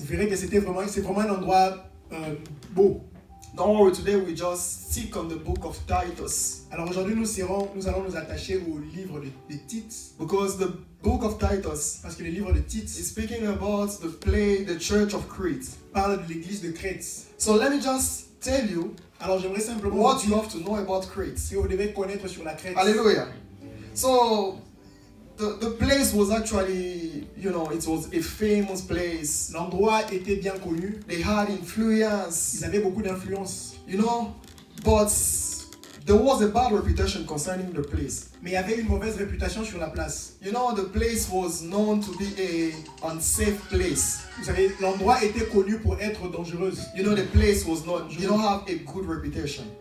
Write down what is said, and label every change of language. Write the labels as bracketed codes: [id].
[fr] Vous verrez que c'est vraiment un endroit beau. [en] Don't worry. Today we just stick on the book of Titus [fr] Alors aujourd'hui, nous allons nous attacher au livre de Tite, [en] because the book of Titus [fr] parce que le livre de Tite [en] is speaking about the church of Crete. [fr] parle de l'église de Crète. [en] So let me just tell you [fr] Alors j'aimerais simplement [en] what [fr] vous [en] you [fr] dire [en] have to know about Crete. [fr] ce que vous devez connaître sur la Crète. [en] Hallelujah. So the place was actually, you know, it was a famous place. [fr] L'endroit était bien connu. [en] They had influence, [fr] Ils avaient beaucoup d'influence. [en] you know, but there was a bad reputation concerning the place. [fr] Mais il y avait une mauvaise réputation sur la place. [en] You know, the place was known to be a unsafe place. [fr] Vous savez, l'endroit était connu pour être dangereuse. [en] You know, the place was not, you don't have a good reputation.